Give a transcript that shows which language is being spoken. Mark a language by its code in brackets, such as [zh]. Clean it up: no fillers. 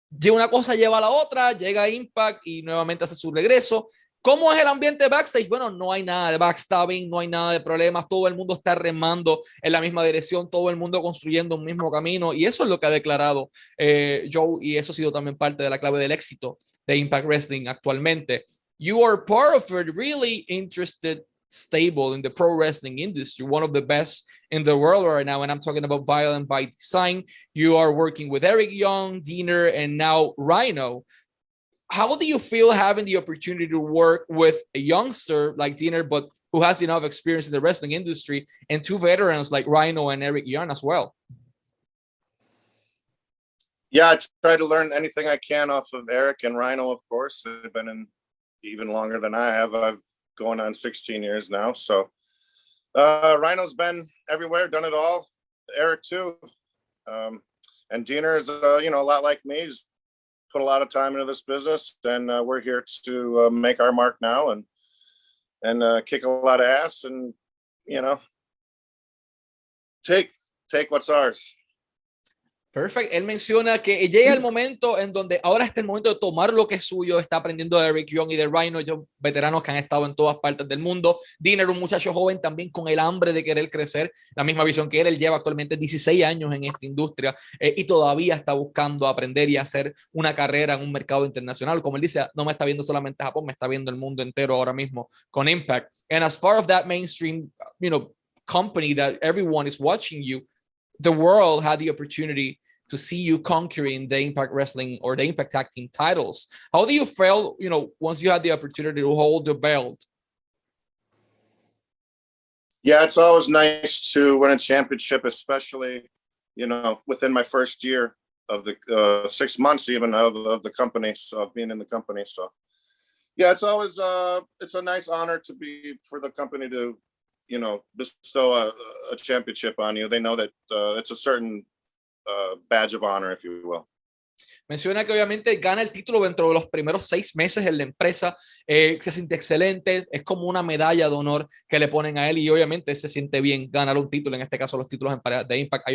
[es] Una cosa lleva a la otra, llega a Impact y nuevamente hace su regreso. ¿Cómo es el ambiente backstage? Bueno, no hay nada de backstabbing, no hay nada de problemas, todo el mundo está remando en la misma dirección, todo el mundo construyendo un mismo camino, y eso es lo que ha declarado Joe, y eso ha sido también parte de la clave del éxito de Impact Wrestling actualmente. [en] You are part of a really interested stable in the pro wrestling industry, one of the best in the world right now, and I'm talking about Violent by Design. You are working with Eric Young, Diener, and now Rhino. How do you feel having the opportunity to work with a youngster like Diener, but who has enough experience in the wrestling industry, and two veterans like Rhino and Eric Young as well? Yeah, I try to learn anything I can off of Eric and Rhino, of course. They've been in even longer than I have. I've going on 16 years now. So Rhino's been everywhere, done it all. Eric too. And Diener is, a lot like me. He's put a lot of time into this business, and we're here to make our mark now and kick a lot of ass and, take what's ours. [es] Perfecto. Él menciona que llega el momento en donde ahora está el momento de tomar lo que es suyo. Está aprendiendo de Eric Young y de Rhino, ellos veteranos que han estado en todas partes del mundo. Diener, un muchacho joven también con el hambre de querer crecer, la misma visión que él. Él lleva actualmente 16 años en esta industria y todavía está buscando aprender y hacer una carrera en un mercado internacional. Como él dice, no me está viendo solamente Japón, me está viendo el mundo entero ahora mismo con Impact. [en] And as part of that mainstream, company that everyone is watching you, the world had the opportunity to see you conquering the Impact Wrestling or the Impact Tag Team titles. How do you feel, once you had the opportunity to hold the belt? Yeah, it's always nice to win a championship, especially, within my first year of the 6 months even of the company, so being in the company. So yeah, it's always it's a nice honor for the company to, bestow a championship on you. They know that it's a certain badge of honor, if you will. [es] Menciona que obviamente gana el título dentro de los primeros 6 meses en la empresa, se siente excelente, es como una medalla de honor que le ponen a él y obviamente se siente bien ganar un título, en este caso los títulos en parejas de Impact.